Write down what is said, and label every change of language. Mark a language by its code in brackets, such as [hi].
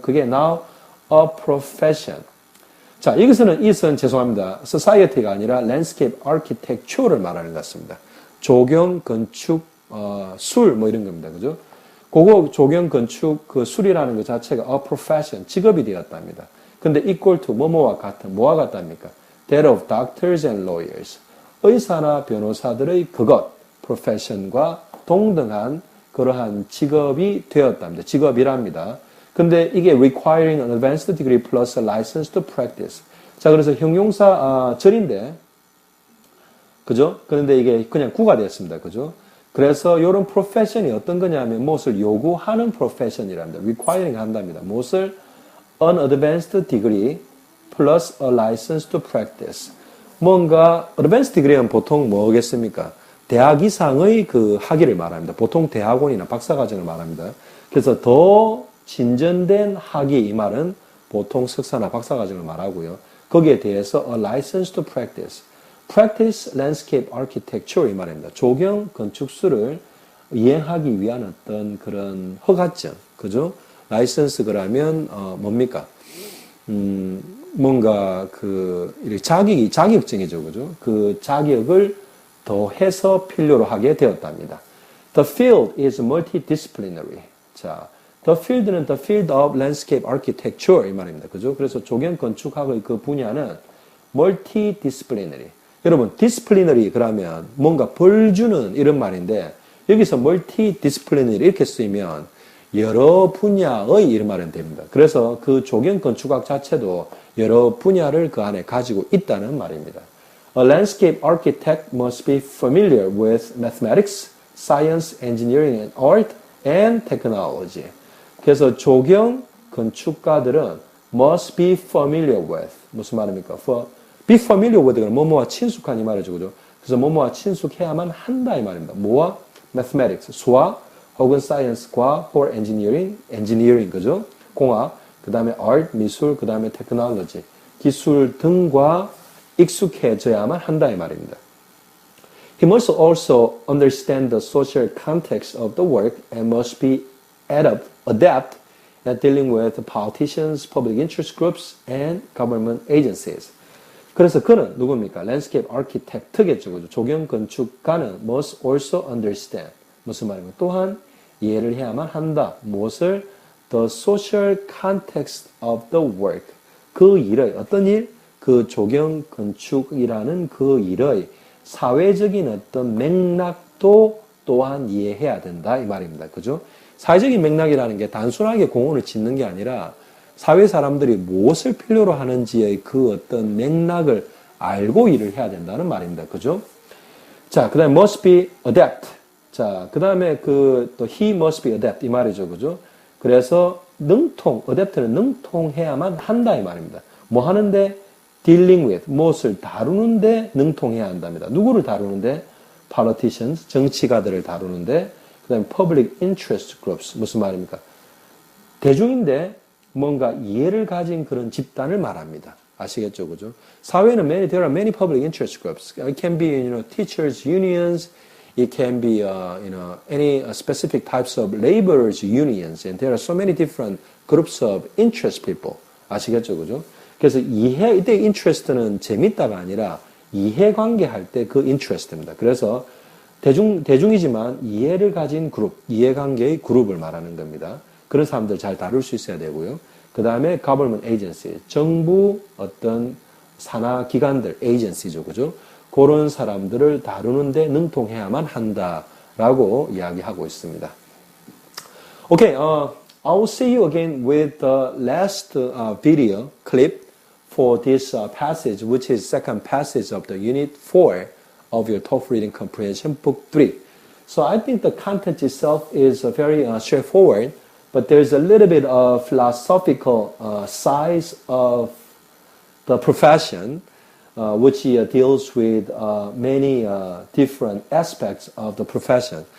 [ko] 그게 [en] now a profession. [ko] 자, 여기서는 it은 죄송합니다. society가 아니라 landscape architecture를 말하는 것 같습니다. 조경, 건축, 술, 뭐 이런 겁니다. 그죠? 그거 조경, 건축, 그 술이라는 것 자체가 a profession, 직업이 되었답니다. 근데 [en] equal to, [ko] 뭐뭐와 같은, 뭐와 같답니까? [en] That of doctors and lawyers. [ko] 의사나 변호사들의 그것, profession과 동등한 그러한 직업이 되었답니다. 직업이랍니다. 근데 이게 [en] requiring an advanced degree plus a license to practice. [ko] 자, 그래서 형용사 절인데, 그죠? 그런데 이게 그냥 구가 되었습니다. 그죠? 그래서 이런 profession이 어떤 거냐면 무엇을 요구하는 profession이랍니다. requiring 한답니다. 무엇을? [en] an advanced degree plus a license to practice. [ko] 뭔가 advanced degree는 보통 뭐겠습니까? 대학 이상의 그 학위를 말합니다. 보통 대학원이나 박사과정을 말합니다. 그래서 더 진전된 학위 이 말은 보통 석사나 박사과정을 말하고요. 거기에 대해서 [en] a license to practice. practice landscape architecture [ko] 이 말입니다. 조경 건축술을 이행하기 위한 어떤 그런 허가증, 그죠? 라이선스 그러면 뭡니까? 뭔가 그 자격증이죠, 그죠? 그 자격을 더해서 필요로 하게 되었답니다. [en] The field is multidisciplinary. 자, the field는 the field of landscape architecture [ko] 이 말입니다, 그죠? 그래서 조경 건축학의 그 분야는 multidisciplinary. 여러분, disciplinary 그러면 뭔가 벌 주는 이런 말인데 여기서 multidisciplinary 이렇게 쓰이면 여러 분야의 이런 말은 됩니다. 그래서 그 조경 건축학 자체도 여러 분야를 그 안에 가지고 있다는 말입니다. [en] A landscape architect must be familiar with mathematics, science, engineering, and art, and technology. [ko] 그래서 조경 건축가들은 [en] must be familiar with [ko] 무슨 말입니까? [en] be familiar with [ko] 뭐뭐와 친숙한 이 말이죠, 그죠? 그래서 뭐뭐와 친숙해야만 한다 이 말입니다. 뭐와? mathematics, 수학, 혹은 science, 과학, or engineering, 그죠? 공학, 그 다음에 art, 미술, 그 다음에 technology, 기술 등과 익숙해져야만 한다 이 말입니다. [en] He must also understand the social context of the work and must be adept at dealing with politicians, public interest groups, and government agencies. [ko] 그래서 그는 누굽니까? landscape architect겠죠. 그죠? 조경 건축가는 [en] must also understand. [ko] 무슨 말입니까? 또한 이해를 해야만 한다. 무엇을? [en] The social context of the work. [ko] 그 일의 어떤 일? 그 조경 건축이라는 그 일의 사회적인 어떤 맥락도 또한 이해해야 된다 이 말입니다. 그죠? 사회적인 맥락이라는 게 단순하게 공원을 짓는 게 아니라 사회 사람들이 무엇을 필요로 하는지의 그 어떤 맥락을 알고 일을 해야 된다는 말입니다. 그죠? 자, 그 다음에 [en] must be adept. [ko] 자, 그 다음에 또 [en] he must be adept [ko] 이 말이죠. 그죠? 그래서 adept는 능통해야만 한다 이 말입니다. 뭐 하는데? [en] dealing with, [ko] 무엇을 다루는데 능통해야 한답니다. 누구를 다루는데? politicians, 정치가들을 다루는데, 그 다음에 [en] public interest groups, [ko] 무슨 말입니까? 대중인데 뭔가 이해를 가진 그런 집단을 말합니다. 아시겠죠, 그죠? 사회는 [en] there are many public interest groups. It can be, teachers unions. It can be, any specific types of laborers unions. And there are so many different groups of interest people. [ko] 아시겠죠, 그죠? 그래서 이때 interest는 재밌다가 아니라 이해관계 할 때 그 interest입니다. 그래서 대중이지만 이해를 가진 그룹, 이해관계의 그룹을 말하는 겁니다. 그런 사람들 잘 다룰 수 있어야 되고요. 그 다음에 government agency, 정부 어떤 산하 기관들, agency죠, 그죠? 그런 사람들을 다루는데 능통해야만 한다라고 이야기하고 있습니다. [en] Okay, I will see you again with the last video clip for this passage, which is second passage of the Unit 4 of your TOEFL Reading Comprehension, Book 3. So I think the content itself is very straightforward, but there's a little bit of philosophical size of the profession, which deals with many different aspects of the profession.